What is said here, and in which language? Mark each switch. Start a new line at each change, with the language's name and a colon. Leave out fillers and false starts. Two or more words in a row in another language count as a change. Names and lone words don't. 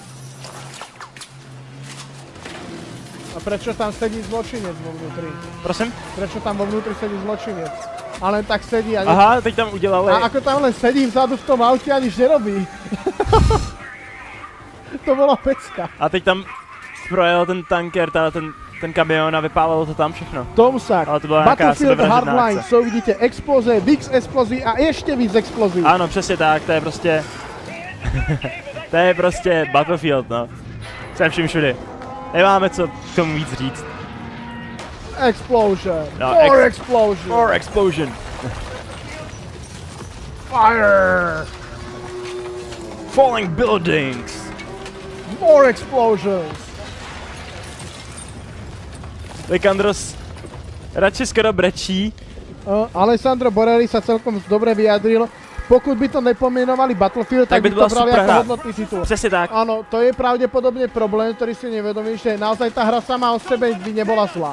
Slovak: A prečo tam sedí zločinec vo vnútri? Prosím? Prečo tam vo vnútri sedí zločinec? A len tak sedí a...
Czech: Aha, teď tam udělali...
Slovak: A ako tam len sedí vzadu v tom aute a nič nerobí. To bola pecka.
Czech: A teď tam projel ten tanker, ten kamion a vypálilo to tam všechno. Tomsak, Battlefield Hardline, so vidíte exploze, víc explozí a ještě víc explozí. Ano, přesně tak, to je prostě... to je prostě Battlefield, no. Se vším všudy. Nemáme co k tomu víc říct.
English: Explosion.
Czech: No,
English: More explosion. More explosion. Fire. Falling buildings. More explosions.
Czech: Likandros radši skoro brečí.
Slovak: Alessandro Borelli sa celkom dobre vyjadril. Pokud by to nepomenovali Battlefield, tak by to brali ako hodnotný titul.
Czech: Přesně tak.
Slovak: Áno, to je pravdepodobne problém, ktorý si nevedomí, že naozaj tá hra sama o sebe by nebola zlá.